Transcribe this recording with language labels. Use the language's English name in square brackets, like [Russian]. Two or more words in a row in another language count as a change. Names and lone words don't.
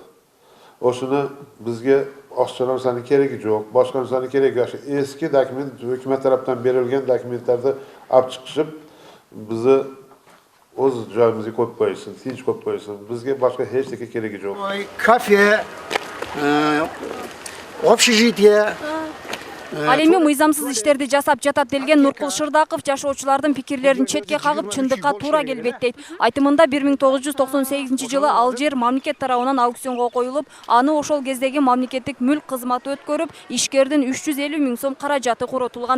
[Uzbek] O'shuni bizga oshkor narsaning keragi yo'q, boshqa narsaning keragi yo'q. Eski dokument, hukumat tomonidan berilgan dokumentlarni olib chiqishib, bizni o'z joyimizga qo'yib qo'ysin, tinch qo'yib qo'ysin. Bizga boshqa hech narsa keragi yo'q. Kafe, общежитие. [Kyrgyz] Ал эми мыйзамсыз иштерди жасап жатат делген Нуркул Шырдаков жашоочулардын пикирлерин четке кагып, чындыкка туура келбейт дейт. Айтымында 1998-жылы ал жер мамлекет тарабынан аукционго коюлуп, аны ошол кездеги мамлекеттик мүлк кызматы өткөрүп, ишкердин 350 000 сом каражаты коротулган.